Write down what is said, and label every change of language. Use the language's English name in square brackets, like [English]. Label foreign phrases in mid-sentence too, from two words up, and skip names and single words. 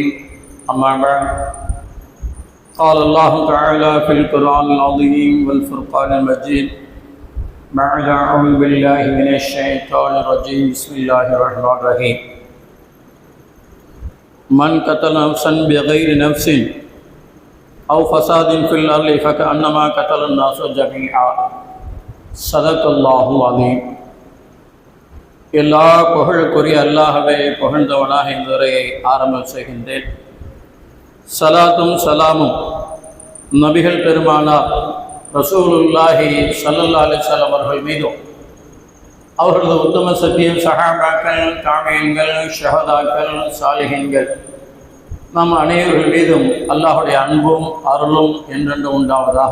[Arabic] أما بعد، قال الله تعالى في القرآن العظيم والفرقان المجيد بعد أعوذ بالله من الشيطان الرجيم. بسم الله الرحمن الرحيم. من قتل نفسا بغير نفس أو فساد في الأرض فكأنما قتل الناس جميعا. صدق الله العظيم. [Tamil] எல்லா புகழுக்குரிய அல்லாஹ்வை புகழ்ந்தவனாக இந்த உரையை ஆரம்பம் செய்கின்றேன். சலாத்தும் சலாமும் நபிகள் பெருமானார் [Arabic] رسول الله صلى الله عليه وسلم [Tamil] அவர்கள் மீதும், அவர்களது உத்தம சத்தியம் சஹாபாக்கள், தாபீன்கள், ஷஹதாக்கள், சாலிஹீன்கள், நாம் அனைவர்கள் மீதும் அல்லாஹுடைய அன்பும் அருளும் என்றென்று உண்டாவதாக.